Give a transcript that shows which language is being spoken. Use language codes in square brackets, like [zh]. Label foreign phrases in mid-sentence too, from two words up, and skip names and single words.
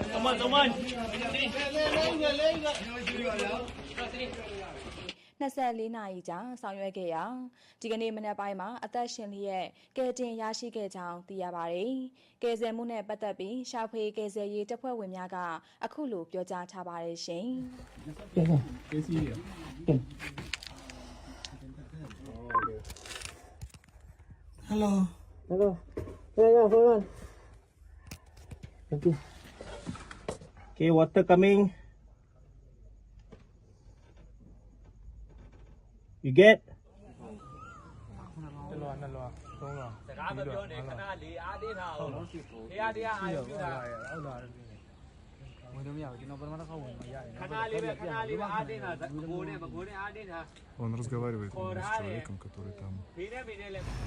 [my] 24 နာရီကြာဆောင်ရွက်ခဲ့ရာဒီကနေ့မနက်ပိုင်းမှာအသက်ရှင်လျက်ကယ်တင်ရရှိခဲ့ကြောင်းသိရပါတယ်။ကယ်ဆယ်မှုနဲ့ပတ်သက်ပြီးရှာဖွေကယ်ဆယ်ရေးတပ်ဖွဲ့ဝင်များကအခုလိုပြောကြားထားပါတယ်ရှင်။ [en] Hello. Yeah, hold on. Thank you. Okay, water coming. You get? [my] စကားမပြောနဲ့ခဏလေးအားသေးထားအောင်တရားတရားအာရုံပြုတာဟုတ်လားဝင်တော့မရဘူးကျွန်တော်ပထမတစ်ခါဝင်မရရင်ခဏလေးပဲအားသေးတာကိုနဲ့အားသေးတာ [ru] Он разговаривает с человеком, который там. [my] ဒီနဲ့မိနဲ့လည်း